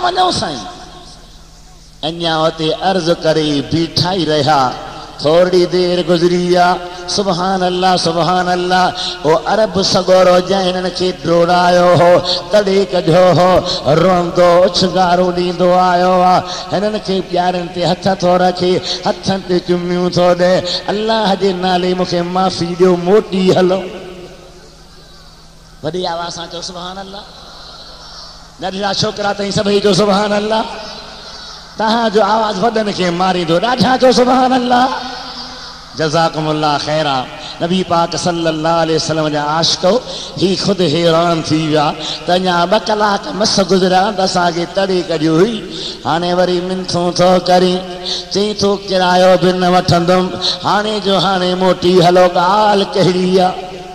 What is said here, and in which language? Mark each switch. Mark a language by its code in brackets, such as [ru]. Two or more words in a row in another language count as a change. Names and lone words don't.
[sd] वञूं साईं अञा उते अर्ज़ करे बीठा ई रहिया थोड़ी देर गुज़री आहे [ar] سبحان الله [sd] ओ अरब सगोरो जंहिं हिननि खे डोड़ायो हो तड़े कढियो हो रोंदो उछगारो ॾींदो आयो आहे हिननि खे प्यारनि ते हथ थो रखे हथनि ते चुमियूं थो ॾे अल्लाह जे नाले मूंखे माफ़ी ॾियो मोटी हलो वॾी आवाज़ सां चओ [ar] سبحان الله [sd] नंढड़ा छोकिरा ताईं सभई जो [ar] سبحان الله [sd] तव्हांजो आवाज़ वॾनि खे मारींदो ॾाढा जो [ar] سبحان الله جزاكم الله خيرا [sd] नबी पाक [ar] صلى الله عليه وسلم [sd] जा आशिको ही खुद हैरान थी विया त अञा 2 कलाक मस गुज़रिया त असांखे तड़े कढी हुई हाणे वरी मिनथूं थो करी चई थो किरायो बि न वठंदुमि हाणे जो हाणे मोटी हलो ॻाल्हि कहिड़ी आहे